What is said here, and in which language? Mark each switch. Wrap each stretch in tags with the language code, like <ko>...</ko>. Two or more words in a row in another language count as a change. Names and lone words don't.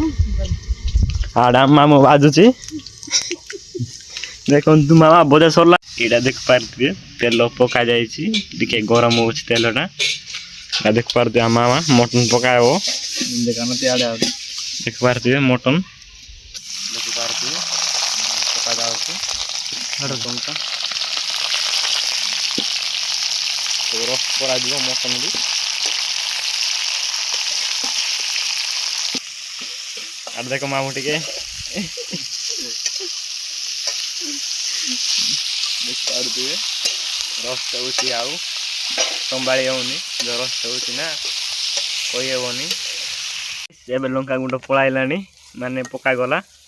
<or>ଆଡା ମାମୁ ବାଜୁଛି ଦେଖନ୍ତୁ ମାମା ବୋଧେ ସରିଲା ଏଇଟା ଦେଖିପାରୁଥିବେ ତେଲ ପକା ଯାଇଛି ଟିକେ ଗରମ ହଉଛି ତେଲଟା ଦେଖିପାରୁଥିବେ ମାମା ମଟନ ପକାଇବ ଦେଖିପାରୁଥିବେ ମଟନ ଦେଖିପାରୁଥିବେ ପକାଯାଉଛି ମଟନଟା ରସ କରାଯିବ ମଟନ ବି ଆଉ ଦେଖ ମାମୁ ଟିକେ ଦେଖିପାରୁଥିବେ ରସ ହେଉଛି ଆଉ ସମ୍ଭାଳି ହେଉନି ରସ ହେଉଛି ନା କହିହେବନି ଏବେ ଲଙ୍କା ଗୁଣ୍ଡ ପଳାଇଲାଣି ମାନେ ପକାଗଲା</or>